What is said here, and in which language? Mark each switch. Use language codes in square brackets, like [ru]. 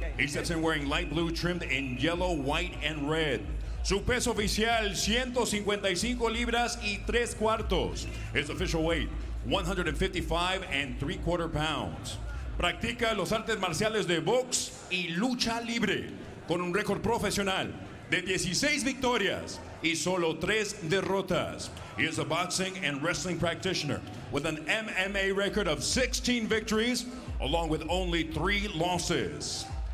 [en] He steps in wearing light blue trimmed in yellow, white and red. [es] Su peso oficial, 155 libras y 3 cuartos. [en] His official weight, 155 3/4 pounds. [es] Practica los artes marciales de box y lucha libre, con un récord profesional de 16 victorias y solo 3 derrotas. [en] He is a boxing and wrestling practitioner with an MMA record of 16 victories, along with only 3 losses.